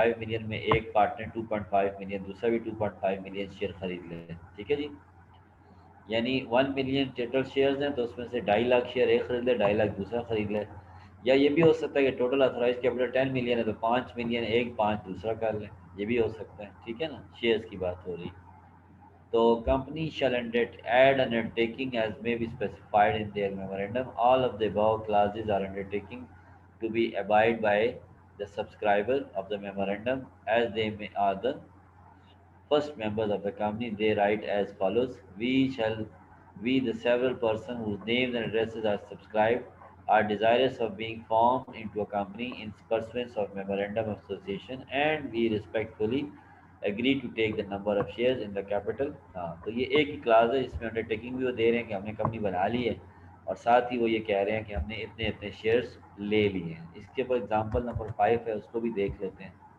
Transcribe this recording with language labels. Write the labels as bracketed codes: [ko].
[hi] 5 million में एक partner 2.5 million, दूसरा भी 2.5 मिलियन शेयर खरीद ले। ठीक है जी। यानी 1 मिलियन टोटल शेयर्स हैं तो उसमें से 2.5 लाख शेयर एक खरीद ले, 2.5 लाख दूसरा खरीद ले। या ये भी हो सकता है कि टोटल अथोराइज कैपिटल 10 मिलियन है तो 5 मिलियन एक, 5 दूसरा कर ले। ये भी हो सकता है। ठीक है ना। शेयर्स की बात हो रही। [en] तो company shall add an undertaking as may be specified in their memorandum। All of the above clauses are undertaking to be abide by the subscriber of the memorandum as they are the first members of the company. They write as follows: we the several persons whose names and addresses are subscribed are desirous of being formed into a company in pursuance of memorandum of association, and we respectfully agree to take the number of shares in the capital। [hi] हाँ, तो ये एक ही class है, इसमें undertaking भी वो दे रहे हैं कि हमने कंपनी बना ली है, और साथ ही वो ये कह रहे हैं कि हमने इतने इतने शेयर्स ले लिए हैं। इसके ऊपर एग्जांपल नंबर 5 है, उसको भी देख लेते हैं।